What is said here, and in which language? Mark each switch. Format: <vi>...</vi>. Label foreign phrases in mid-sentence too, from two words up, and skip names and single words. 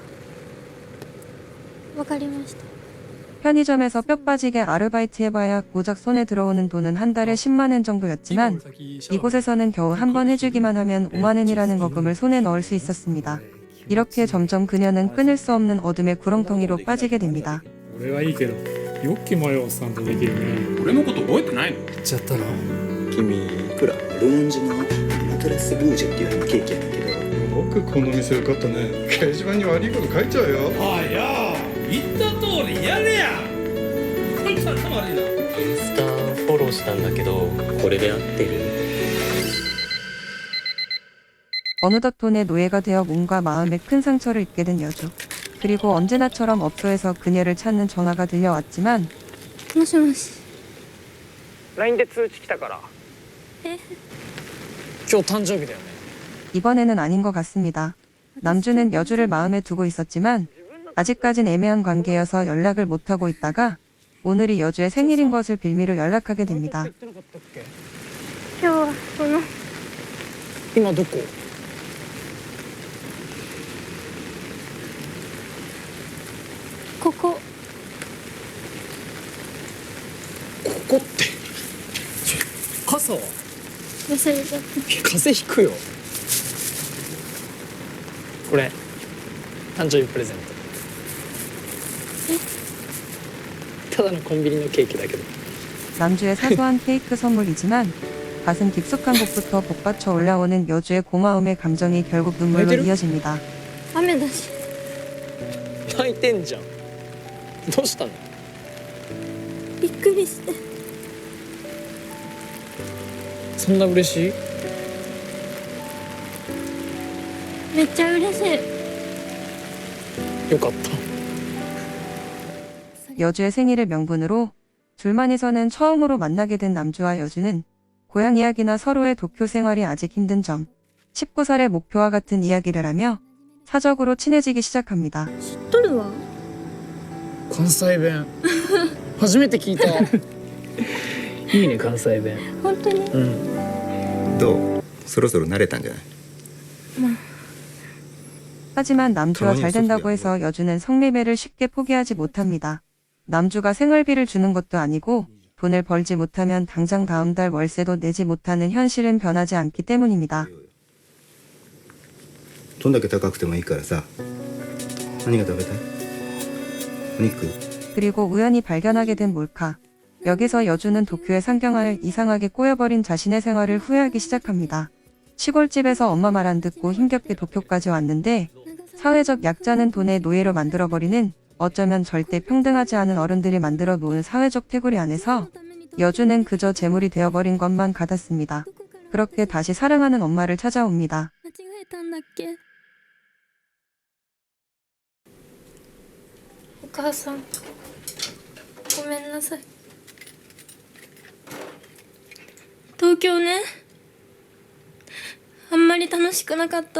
<ja>わかりました。</ja> <ko>편의점에서 뼈 빠지게 아르바이트 해봐야 고작 손에 들어오는 돈은 한 달에 10만엔 정도였지만 이곳에서는 겨우 한 번 해주기만 하면 5만엔이라는 거금을 손에 넣을 수 있었습니다. 이렇게 점점 그녀는 끊을 수 없는 어둠의 구렁텅이로 빠지게 됩니다.</ko> <ja>俺はいいけどよく迷うおっさんとできるね。俺のこと覚えてないの？言っちゃったな。君ほらルーンジのマトラスルージュっていうケーキやねんけどよくこの店受かったね。掲示板に悪いこと書いちゃうよ。あいや言った通りやれや。こいつ頭悪いな。インスタフォローしたんだけどこれで合ってる？</ja> <ko>어느덧 돈의 노예가 되어 몸과 마음에 큰 상처를 입게 된 여주. 그리고 언제나처럼 업소에서 그녀를 찾는 전화가 들려왔지만</ko> <ja>もしもし。 LINE で通知来たから。え、今日誕生日だよね。</ja> <ko>이번에는 아닌 것 같습니다. 남주는 여주를 마음에 두고 있었지만 아직까진 애매한 관계여서 연락을 못하고 있다가 오늘이 여주의 생일인 것을 빌미로 연락하게 됩니다.</ko> <ja>今日はこの今どこ？ここここって傘は忘れちゃっ風邪ひくよ。これ誕生日プレゼント。ただのコンビニのケーキだけど。</ja> <ko>남주의 사소한 케이크 선물이지만 가슴 깊숙한 곳부터 복받쳐 올라오는 여주의 고마움의 감정이 결국 눈물로 이어집니다.</ko> <ja>た雨だし泣いてんじゃん。どうしたの？びっくりしてそんな嬉しい？めっちゃ嬉しい。よかった。</ja> <ko>여주의 생일을 명분으로 둘만이서는 처음으로 만나게 된 남주와 여주는 고향 이야기나 서로의 도쿄 생활이 아직 힘든 점, 19살의 목표와 같은 이야기를 하며 사적으로 친해지기 시작합니다.</ko> <ja>知っとるわ。関西弁初めて聞いた。いいね関西弁。本当に。うん。どうそろそろ慣れたんじゃない</ja> <ko>하지만 남주와 잘 된다고 해서 여주는 성매매를 쉽게 포기하지 못합니다. 남주가 생활비를 주는 것도 아니고 돈을 벌지 못하면 당장 다음 달 월세도 내지 못하는 현실은 변하지 않기 때문입니다.</ko> <ja>どんだけ高くてもいいからさ何が食べたいお肉</ja> <ko>그리고 우연히 발견하게 된 몰카. 여기서 여주는 도쿄의 상경화를 이상하게 꼬여버린 자신의 생활을 후회하기 시작합니다. 시골집에서 엄마 말 안 듣고 힘겹게 도쿄까지 왔는데 사회적 약자는 돈의 노예로 만들어버리는 어쩌면 절대 평등하지 않은 어른들이 만들어 놓은 사회적 태구리 안에서 여주는 그저 재물이 되어버린 것만 같았습니다. 그렇게 다시 사랑하는 엄마를 찾아옵니다.</ko> <ja>間違えたんだっけ。お母さんごめんなさい。東京ねあんまり楽しくなかった。</ja>